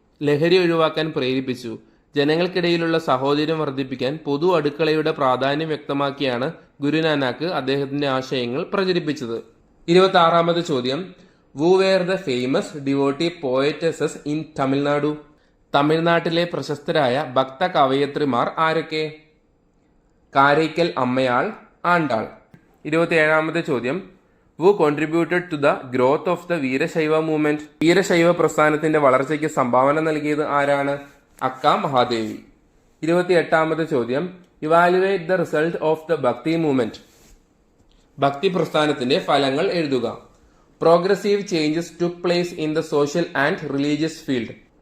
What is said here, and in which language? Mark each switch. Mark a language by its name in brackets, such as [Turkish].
[Malayalam] ലഹരി ഒഴിവാക്കാൻ പ്രേരിപ്പിച്ചു. ജനങ്ങൾക്കിടയിലുള്ള സഹോദര്യം വർദ്ധിപ്പിക്കാൻ പൊതു അടുക്കളയുടെ പ്രാധാന്യം വ്യക്തമാക്കിയാണ് ഗുരുനാനാക്ക് അദ്ദേഹത്തിന്റെ ആശയങ്ങൾ പ്രചരിപ്പിച്ചത്. 26ാമത്തെ ചോദ്യം, [English] Who were the famous devotee poetesses in Tamil Nadu? [Malayalam] തമിഴ്നാട്ടിലെ പ്രശസ്തരായ ഭക്ത കവയത്രിമാർ ആരൊക്കെ? കാരൈക്കൽ അമ്മയാൾ, ആണ്ടാൾ. 27ാമത്തെ ചോദ്യം, [English] who contributed to the growth of the Veerashaiva movement? [Malayalam] Veerashaiva പ്രസ്ഥാനത്തിന്റെ വളർച്ചയ്ക്ക് സംഭാവന നൽകിയത് ആരാണ്? അക്ക മഹാദേവി. 28ാമത്തെ ചോദ്യം, [English] Evaluate the result of the bhakti movement. [Malayalam] ഭക്തി പ്രസ്ഥാനത്തിന്റെ ഫലങ്ങൾ എഴുതുക. [English] Progressive changes took place in the social and religious field.